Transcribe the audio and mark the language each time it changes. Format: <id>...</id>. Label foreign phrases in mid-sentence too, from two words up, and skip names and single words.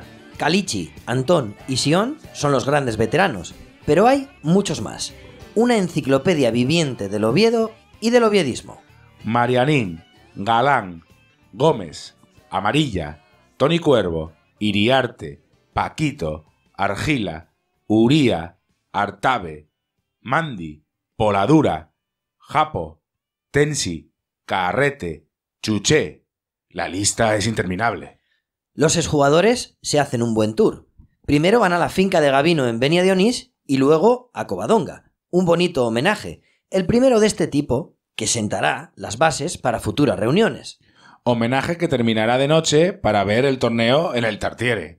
<es>Calici, Antón y Sion son los grandes veteranos, pero hay muchos más. Una enciclopedia viviente del Oviedo y del oviedismo. Marianín, Galán, Gómez, Amarilla, Toni Cuervo, Iriarte, Paquito, Argila, Uría, Artabe, Mandi, Poladura, Japo, Tensi, Carrete, Chuché. La lista es interminable. Los exjugadores se hacen un buen tour. Primero van a la finca de Gavino en Benia de Onís y luego a Covadonga. Un bonito homenaje, el primero de este tipo, que sentará las bases para futuras reuniones. Homenaje que terminará de noche para ver el torneo en el Tartiere.</es>